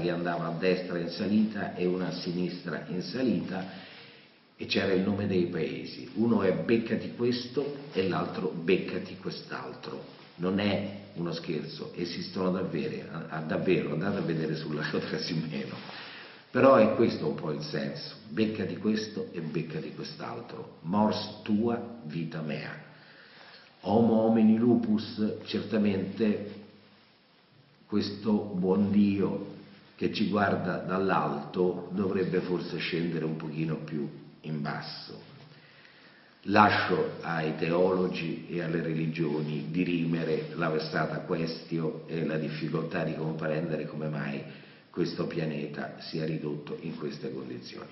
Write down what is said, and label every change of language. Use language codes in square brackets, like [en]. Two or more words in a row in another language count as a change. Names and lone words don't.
[it] che andava a destra in salita e una a sinistra in salita e c'era il nome dei paesi, uno è beccati questo e l'altro beccati quest'altro, non è uno scherzo, esistono davvero, andate a vedere sul lago Trasimeno, però è questo un po' il senso, beccati questo e beccati quest'altro, [la] mors tua vita mea. Homo homini lupus, [it] certamente questo buon Dio che ci guarda dall'alto dovrebbe forse scendere un pochino più in basso. Lascio ai teologi e alle religioni dirimere la [la] vexata quaestio [it] e la difficoltà di comprendere come mai questo pianeta sia ridotto in queste condizioni.